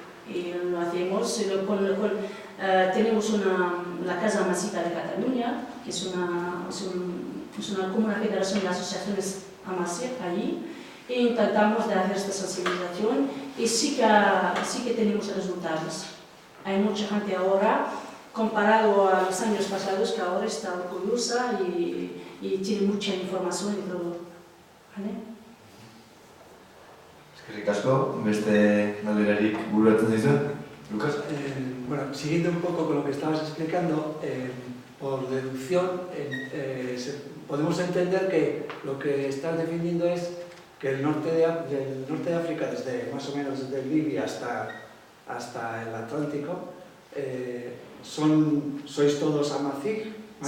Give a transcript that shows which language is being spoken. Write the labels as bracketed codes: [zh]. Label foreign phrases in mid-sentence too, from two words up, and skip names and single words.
[es] Y lo hacemos tenemos la Casa Amazigha de Cataluña, que es como una federación de asociaciones amazigh allí, e intentamos de hacer esta sensibilización y sí que tenemos resultados. Hay mucha gente ahora, comparado a los años pasados, que ahora está orgullosa y tiene mucha información y todo. ¿Vale? [eu] Eskerrik asko, beste galderarik bururatzen zaizu? Lucas? [es] Bueno, siguiendo un poco con lo que estabas explicando, por deducción podemos entender que lo que estás definiendo es que del norte de África, desde más o menos desde Libia hasta el Atlántico, sois todos amazigh, más